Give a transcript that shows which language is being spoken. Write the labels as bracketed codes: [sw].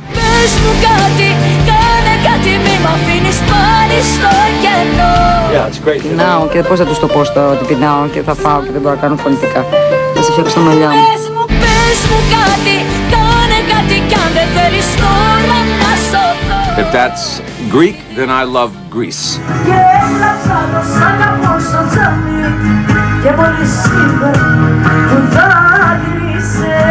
[el] Πες μου κάτι, κάνε κάτι, μη μ' αφήνεις πάλι στο κενό. Πεινάω και πώς θα τους το πω ότι πεινάω και θα φάω και δεν μπορώ να κάνω φωνητικά. Θα σε φτιάξω τα μαλλιά μου. Πες μου κάτι, κάνε κάτι κι αν δεν θέλεις τώρα να σωθώ. [en] If that's Greek, then I love Greece. [el] Και έλαψα το σ' αγαπώ στο τζάμι και πολύ σίγουρα που δάκρυσες.